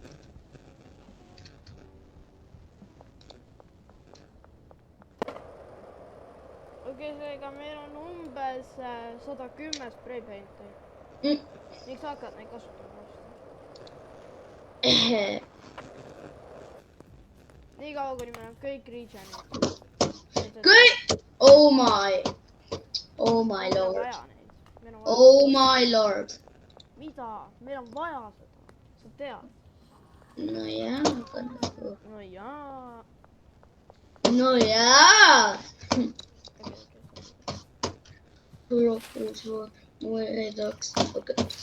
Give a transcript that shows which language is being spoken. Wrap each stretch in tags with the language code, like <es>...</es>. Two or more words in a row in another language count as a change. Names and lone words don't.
<et>Okei, seega meil on umbes 110 spray-painti. Miks hakkad neid kasutama osta? Nii kaua, kuni meil on kõik regionid. Kõik?</et> <en>Oh my lord. Oh my lord.</en> <et>Mida? Meil on vaja seda. Sa tead. No jaa. No jaa. Rohkus redaks. Okei.</et>